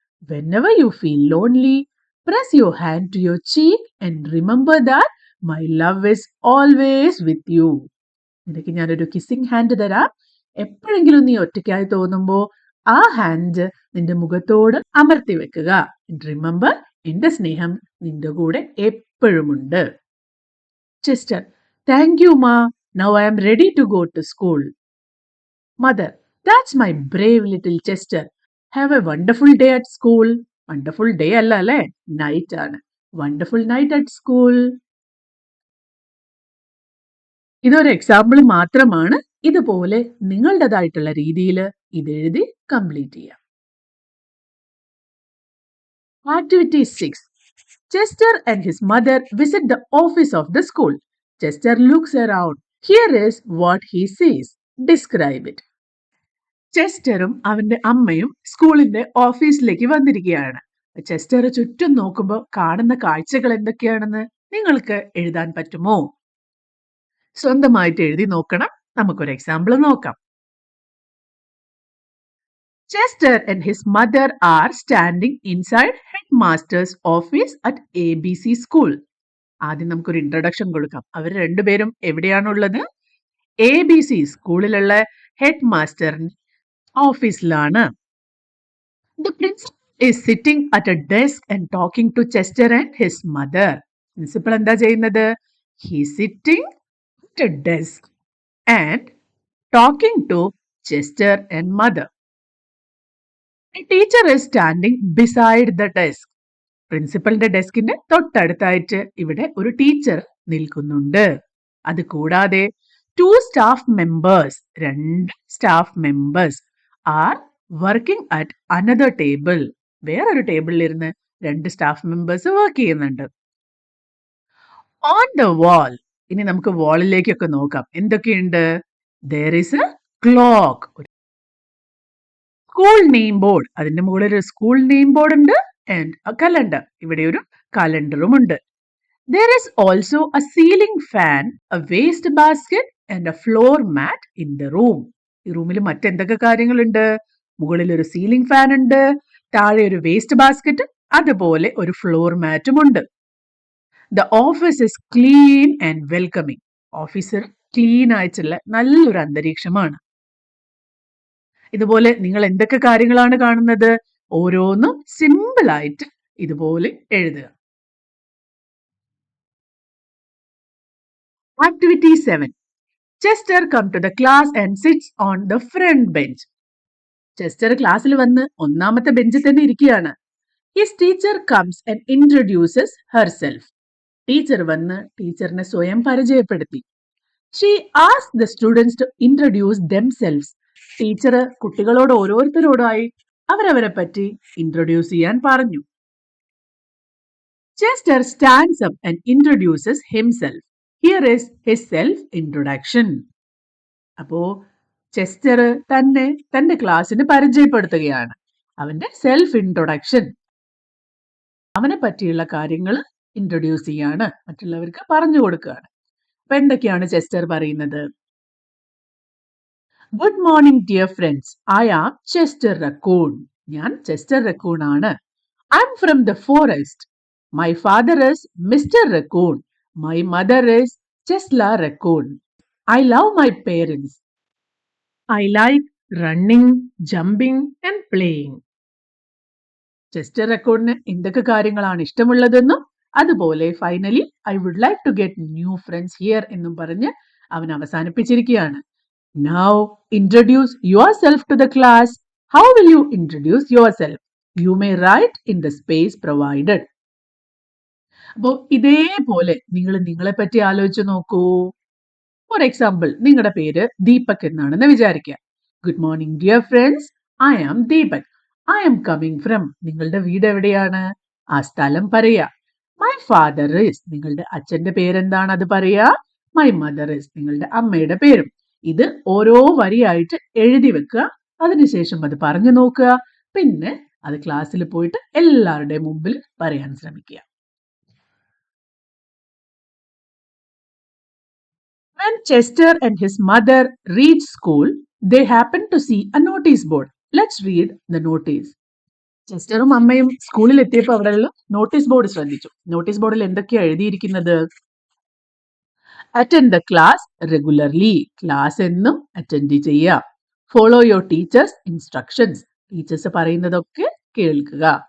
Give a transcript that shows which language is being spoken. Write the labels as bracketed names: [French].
[English] Whenever you feel lonely, press your hand to your cheek and remember that my love is always with you. [Malayalam] നിനക്ക് ഞാനൊരു kissing hand തരാം. എപ്പോഴെങ്കിലും നീ ഒറ്റയ്ക്കായി തോന്നുമ്പോ ആ ഹാൻഡ് നിന്റെ മുഖത്തോട് അമർത്തി വെക്കുക. റിമെമ്പർ, എന്റെ സ്നേഹം നിന്റെ കൂടെ എപ്പോഴുമുണ്ട്. [English] Chester, thank you ma. Now I am ready to go to school. Mother, that's my brave little Chester. Have a wonderful day at school. [Malayalam] Wonderful day അല്ല അല്ലേ, നൈറ്റ് ആണ്. [English] Wonderful night at school. [Malayalam] ഇതൊരു example മാത്രമാണ്. ഇതുപോലെ നിങ്ങളുടേതായിട്ടുള്ള രീതിയിൽ ഇത് എഴുതി കംപ്ലീറ്റ് ചെയ്യാം. [English] Activity 6. Chester and his mother visit the office of the school. Chester looks around. Here is what he sees. Describe it. [Malayalam] ചെസ്റ്ററും അവന്റെ അമ്മയും സ്കൂളിന്റെ ഓഫീസിലേക്ക് വന്നിരിക്കുകയാണ്. ചെസ്റ്റർ ചുറ്റും നോക്കുമ്പോൾ കാണുന്ന കാഴ്ചകൾ എന്തൊക്കെയാണെന്ന് നിങ്ങൾക്ക് എഴുതാൻ പറ്റുമോ? സ്വന്തമായിട്ട് എഴുതി നോക്കണം. നമുക്കൊരു എക്സാമ്പിൾ നോക്കാം. [English] Chester and his mother are standing inside headmaster's office at ABC school. [Malayalam] ആദ്യം നമുക്കൊരു ഇൻട്രൊഡക്ഷൻ കൊടുക്കാം. അവർ രണ്ടുപേരും എവിടെയാണുള്ളത്? ABC സ്കൂളിലുള്ള ഹെഡ് മാസ്റ്ററിന്റെ ഓഫീസിലാണ്. [English] The principal is sitting at a desk and talking to Chester and his mother. [Malayalam] Principal എന്താ ചെയ്യുന്നത്? [English] He is sitting at a desk and talking to Chester and mother. A teacher is standing beside the desk. [Malayalam] പ്രിൻസിപ്പലിന്റെ ഡെസ്കിന്റെ തൊട്ടടുത്തായിട്ട് ഇവിടെ ഒരു teacher നിൽക്കുന്നുണ്ട്. അത് കൂടാതെ [English] 2 staff members, 2 staff members are working at another table. [Malayalam] വേറൊരു ടേബിളിൽ ഇരുന്ന് 2 സ്റ്റാഫ് മെമ്പേഴ്സ് വർക്ക് ചെയ്യുന്നുണ്ട്. [English] on the wall, [Malayalam] ഇനി നമുക്ക് വാളിലേക്കൊക്കെ നോക്കാം. എന്തൊക്കെയുണ്ട്? [English] there is a clock. [Malayalam] School name board, അതിന്റെ മുകളിൽ ഒരു സ്കൂൾ നെയിം ബോർഡ് ഉണ്ട്. [English] and a calendar, [Malayalam] ഇവിടെ ഒരു കലണ്ടറും ഉണ്ട്. [English] there is also a ceiling fan, a waste basket and a floor mat in the room. [Malayalam] ഈ റൂമിൽ മറ്റെന്തൊക്കെ കാര്യങ്ങളുണ്ട്? മുകളിൽ ഒരു സീലിംഗ് ഫാൻ ഉണ്ട്, താഴെ ഒരു വേസ്റ്റ് ബാസ്കറ്റ്, അതുപോലെ ഒരു ഫ്ലോർ മാറ്റും ഉണ്ട്. [English] The office is clean and welcoming. [Malayalam] Office clean ആയിട്ടുള്ള നല്ലൊരു അന്തരീക്ഷമാണ്. ഇതുപോലെ നിങ്ങൾ എന്തൊക്കെ കാര്യങ്ങളാണ് കാണുന്നത്? ഓരോന്നും സിമ്പിൾ ആയിട്ട് ഇതുപോലെ എഴുതുക. [English] Activity 7. Chester come to the class and sits on the front bench. [Malayalam] Chester ക്ലാസ്സിൽ വന്ന് ഒന്നാമത്തെ ബെഞ്ചിൽ തന്നെ ഇരിക്കുകയാണ്. [English] His teacher comes and introduces herself. [Malayalam] Teacher വന്ന് ടീച്ചറിനെ സ്വയം പരിചയപ്പെടുത്തി. [English] She asked the students to introduce themselves. [Malayalam] Teacher കുട്ടികളോട് ഓരോരുത്തരോടായി അവരവരെ പറ്റി ഇൻട്രൊഡ്യൂസ് ചെയ്യാൻ പറഞ്ഞു. [English] Chester stands up and introduces himself. Here is his self-introduction. [Malayalam] അപ്പോ ചെസ്റ്റർ തന്നെ തന്റെ ക്ലാസ്സിന് പരിചയപ്പെടുത്തുകയാണ്. അവന്റെ സെൽഫ് ഇൻട്രൊഡക്ഷൻ, അവനെ പറ്റിയുള്ള കാര്യങ്ങൾ ഇൻട്രൊഡ്യൂസ് ചെയ്യാണ്, മറ്റുള്ളവർക്ക് പറഞ്ഞു കൊടുക്കുകയാണ്. അപ്പൊ എന്തൊക്കെയാണ് ചെസ്റ്റർ പറയുന്നത്? [English] Good morning dear friends, I am Chester Raccoon. [Malayalam] ഞാൻ ചെസ്റ്റർ റക്കൂൺ ആണ്. [English] I am from the forest. My father is Mr. Raccoon. My mother is Chesla Raccoon. I love my parents. I like running, jumping and playing. [Malayalam] Chester റക്കൂണിന് എന്തൊക്കെ കാര്യങ്ങളാണ് ഇഷ്ടമുള്ളതെന്നും അതുപോലെ [English] finally I would like to get new friends here [Malayalam] എന്നും പറഞ്ഞ് അവൻ അവസാനിപ്പിച്ചിരിക്കുകയാണ്. [English] Now introduce yourself to the class. How will you introduce yourself? You may write in the space provided. [Malayalam] അപ്പോൾ ഇതേപോലെ നിങ്ങൾ നിങ്ങളെ പറ്റി ആലോചിച്ച് നോക്കൂ. ഫോർ എക്സാമ്പിൾ, നിങ്ങളുടെ പേര് ദീപക് എന്നാണെന്ന് വിചാരിക്കുക. [English] Good morning dear friends, I am Deepak. I am coming from. [Malayalam] നിങ്ങളുടെ വീട് എവിടെയാണ്? ആ സ്ഥലം പറയാ. [English] My father is. [Malayalam] നിങ്ങളുടെ അച്ഛന്റെ പേരെന്താണ്? അത് പറയാ. [English] My mother is. [Malayalam] നിങ്ങളുടെ അമ്മയുടെ പേരും. ഇത് ഓരോ വരിയായിട്ട് എഴുതി വെക്കുക. അതിനുശേഷം അത് പറഞ്ഞു നോക്കുക. പിന്നെ അത് ക്ലാസ്സിൽ പോയിട്ട് എല്ലാവരുടെയും മുമ്പിൽ പറയാൻ ശ്രമിക്കുക. [English] When Chester and his mother reached school, they happened to see a notice board. Let's read the notice. [Malayalam] ചെസ്റ്ററും അമ്മയും സ്കൂളിൽ എത്തിയപ്പോൾ അവിടെയുള്ള നോട്ടീസ് ബോർഡ് ശ്രദ്ധിച്ചു. നോട്ടീസ് ബോർഡിൽ എന്തൊക്കെയാണ് എഴുതിയിരിക്കുന്നത്? [English] Attend the class regularly. [Malayalam] Class എന്നും അറ്റൻഡ് ചെയ്യുക. [English] Follow your teachers instructions. [Malayalam] Teachers പറയുന്നതൊക്കെ കേൾക്കുക.